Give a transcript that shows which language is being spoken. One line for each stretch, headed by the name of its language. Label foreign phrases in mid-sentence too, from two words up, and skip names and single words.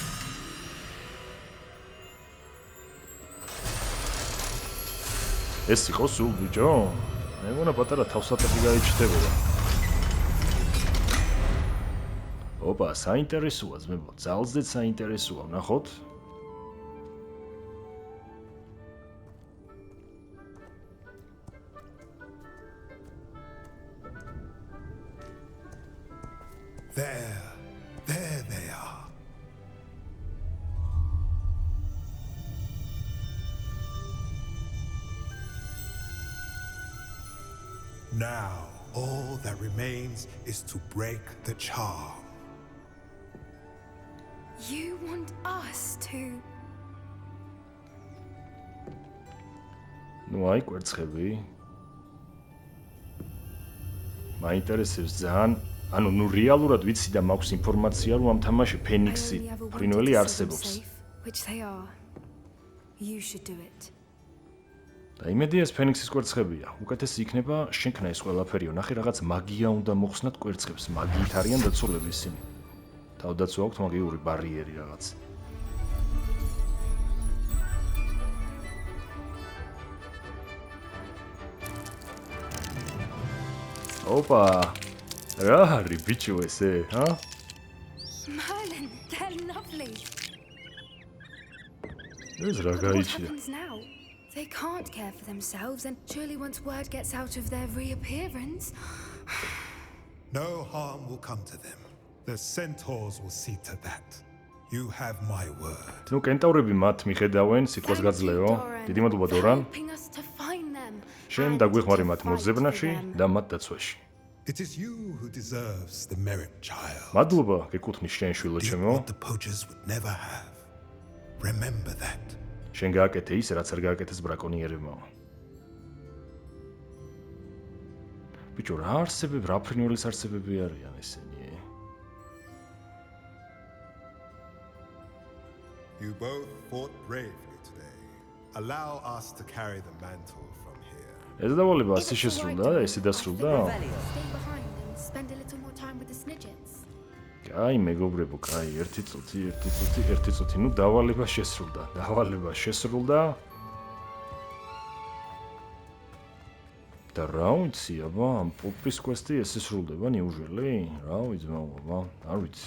Georgian: ეს იყო სულ ბიჭო? მე მგონა პატარა თავსატეხი გაიჩნდებოდა. ოპა, საინტერესოა ძმებო, ძალზედ საინტერესოა, ნახოთ.
English: There they are. Now, all that remains is to break the charm. You want us to?
Georgian: ნუ აი კვერცხები. მაინტერესებს ძალიან. ანუ ნუ რეალურად ვიცი და მაქვს ინფორმაცია, რომ ამ თამაში ფენიქსი ფრინველი არსებობს.
English: Which they are. You should do it.
Georgian: და იმედია ეს ფენიქსის კვერცხებია. უკეთესი იქნება შენქნა ეს ყველაფერიო. ნახე რაღაც მაგია უნდა მოხსნათ კვერცხებს. მაგიით არიან დაცულები ისინი. თავდაცვა აქვთ მაგიური ბარიერი რაღაც. ოპა რა არის ბიჭო ესე, ჰა?
English: Merlin, they're lovely.
Georgian: ეს რა
English: What
Georgian: გაიჩია?
English: happens now? They can't care for themselves, and surely once word gets out of their reappearance. No harm will come to them. The centaurs will see to that. You have my word.
Georgian: ნუ კენტავრები მათ მიხედავენ, სიტყვას გაძლეო. დიდი მადლობა დორან.
English: Helping us to find them.
Georgian: შენ
English: and
Georgian: დაგვეხმარი
English: to
Georgian: მათ
English: fight
Georgian: მოძებნაში
English: for them.
Georgian: და მათ დაცვაში.
English: It is you who deserves the merit, child.
Georgian: მადლობა, გეკუთვნის შენ შვილო
English: Did
Georgian: ჩემო.
English: what the poachers would never have. Remember that.
Georgian: შენ გააკეთე ის, რაც არ გააკეთეს ბრაკონიერებმა. ბიჭო, რა არსებები, რა ფრინველის არსებები არიან ესენი?
English: You both fought bravely today. Allow us to carry the mantle from here.
Georgian: ეს დავალება
English: If
Georgian: ასე
English: it's
Georgian: შესრულდა
English: alright,
Georgian: და ესე დასრულდა?
English: Stay behind and spend a little more time with the snidgets.
Georgian: კაი, მეგობრებო, კაი, 1 წუთი. ნუ დავალება შესრულდა. და რა ვიცი, აბა, ამ პოპის კვესტი ესე სრულდება ნიუჟელი? რა ვიცი, აბა, არ ვიცი.